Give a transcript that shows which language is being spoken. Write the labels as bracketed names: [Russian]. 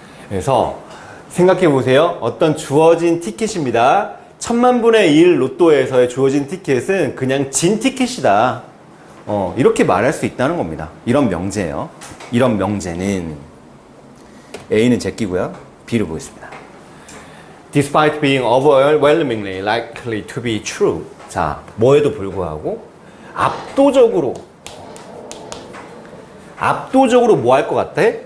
[Korean] 그래서 생각해 보세요. 어떤 주어진 티켓입니다. 1000만 분의 1 로또에서의 주어진 티켓은 그냥 진 티켓이다. 이렇게 말할 수 있다는 겁니다. 이런 명제예요. 이런 명제는 A는 제끼고요. B를 보겠습니다. [English] Despite being overwhelmingly likely to be true. [Korean] 자, 뭐에도 불구하고 압도적으로 뭐 할 것 같아?